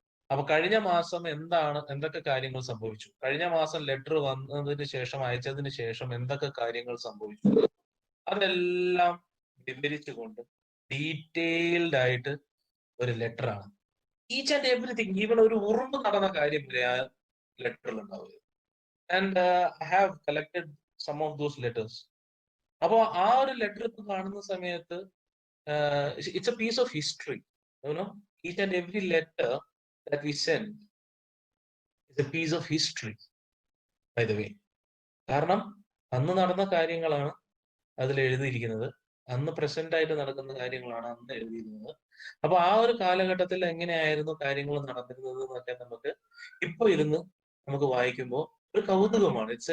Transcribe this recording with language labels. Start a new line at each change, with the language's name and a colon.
Malayalam: അപ്പൊ കഴിഞ്ഞ മാസം എന്തൊക്കെ കാര്യങ്ങൾ സംഭവിച്ചു, കഴിഞ്ഞ മാസം ലെറ്റർ വന്നതിന് ശേഷം, അയച്ചതിന് ശേഷം എന്തൊക്കെ കാര്യങ്ങൾ സംഭവിച്ചു, അതെല്ലാം വിവരിച്ചുകൊണ്ട് ഡീറ്റെയിൽഡ് ആയിട്ട് ഒരു ലെറ്റർ ആണ്.
English: each and everything,
Malayalam: ഈവൻ ഒരു ഉറുമ്പ് നടന്ന കാര്യം വരെ ആ ലെറ്ററിൽ ഉണ്ടാവുക.
English: And I have collected some of those letters.
Malayalam: അപ്പൊ ആ ഒരു ലെറ്റർ ഇപ്പൊ കാണുന്ന സമയത്ത്
English: It's a piece of history. Each and every letter that we send is a piece of history, by the way.
Malayalam: കാരണം അന്ന് നടന്ന കാര്യങ്ങളാണ് അതിൽ എഴുതിയിരിക്കുന്നത്, അന്ന് പ്രസന്റ് ആയിട്ട് നടക്കുന്ന കാര്യങ്ങളാണ് അന്ന് എഴുതിയിരുന്നത്. അപ്പൊ ആ ഒരു കാലഘട്ടത്തിൽ എങ്ങനെയായിരുന്നു കാര്യങ്ങൾ നടന്നിരുന്നത് എന്നൊക്കെ നമുക്ക് ഇപ്പൊ ഇരുന്ന് നമുക്ക് വായിക്കുമ്പോൾ ഒരു കൗതുകമാണ്.